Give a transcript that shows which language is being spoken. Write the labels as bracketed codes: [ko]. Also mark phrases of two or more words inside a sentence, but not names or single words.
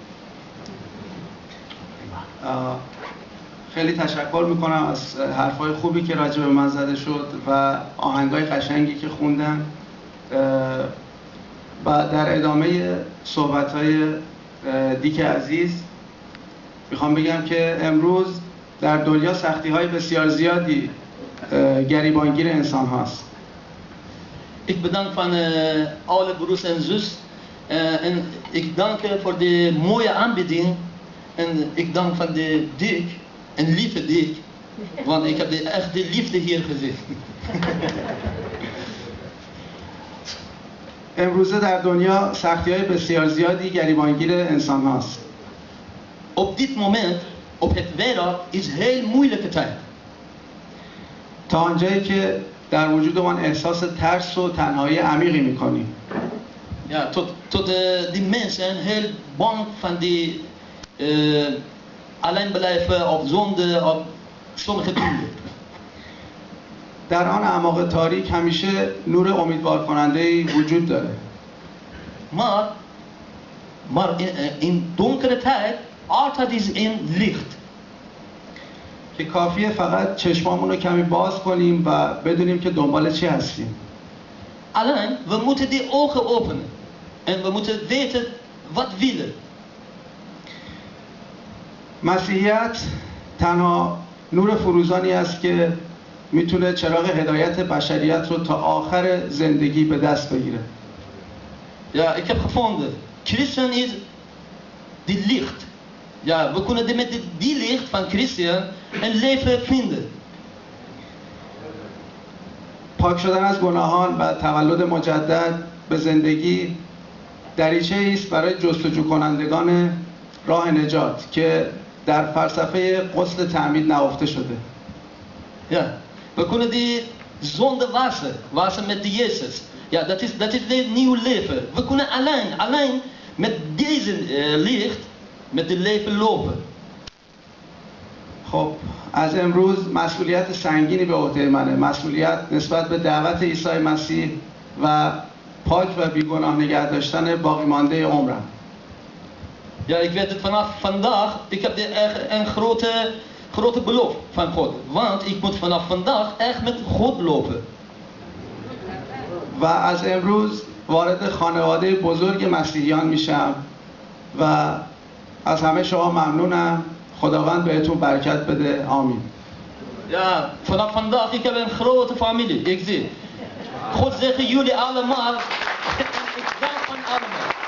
[fa] خیلی تشکر میکنم از حرفای خوبی که راجع به من زده شد و آهنگای قشنگی که خوندن. و در ادامه صحبت‌های دیک عزیز میخوام بگم که امروز در دنیا سختی‌های بسیار زیادی گریبانگیر انسان هاست. [nl] Ik bedank van alle broers en zus en ik dank voor de mooie aanbieding en ik dank van de dik en lieve dik, want ik heb echt de liefde hier gezien. [fa] امروزه در دنیا سختی‌های بسیار زیادی گریبانگیر انسان هاست. [nl] Op dit moment op het wereld is heel moeilijke tijd. [fa] تا آنجایی که در وجودمان احساس ترس و تنهایی عمیقی می‌کنیم. [nl] Ja, tot die mensen heel bang van die alleen blijven op zonde, op sommige dingen. [fa] در آن اعماق تاریک همیشه نور امیدوار کننده‌ای وجود داره. [nl] Maar in donkere tijd altijd is een licht. [fa] که کافیه فقط چشمامون رو کمی باز کنیم و بدونیم که دنبال چی هستیم. [nl] Alleen, we moeten die ogen openen. En we moeten weten wat we willen. [fa] مسیحیت تنها نور فروزانی است که میتونه چراغ هدایت بشریت رو تا آخر زندگی به دست بگیره. [nl] Ja, ik heb gevonden. Christen is die licht. Ja, we kunnen met die licht van Christen een leven vinden. [fa] پاک شدن از گناهان و تولد مجدد به زندگی دریچه‌ای است برای جستجو کنندگان راه نجات که در فلسفه غسل تعمید نهفته شده. [nl] Ja, we kunnen die zonde wassen met de Jezus. Ja, dat is het nieuwe leven. We kunnen alleen met deze licht, met het leven lopen. [fa] خب از امروز مسئولیت سنگینی به عهده منه، مسئولیت نسبت به دعوت عیسی مسیح و پاک و بیگناه نگه داشتن باقی مانده عمرم. [nl] Ja, ik weet het vanaf vandaag, ik heb een grote belofte van God. Want ik moet vanaf vandaag echt met God lopen. [fa] و از امروز وارد خانواده بزرگ مسیحیان میشم و از همه شما ممنونم. خداوند بهتون برکت بده. آمین. [nl] Ja, vanaf vandaag, ik heb een grote familie. Ik zie. God zegen jullie allemaal. Ik dank van allemaal.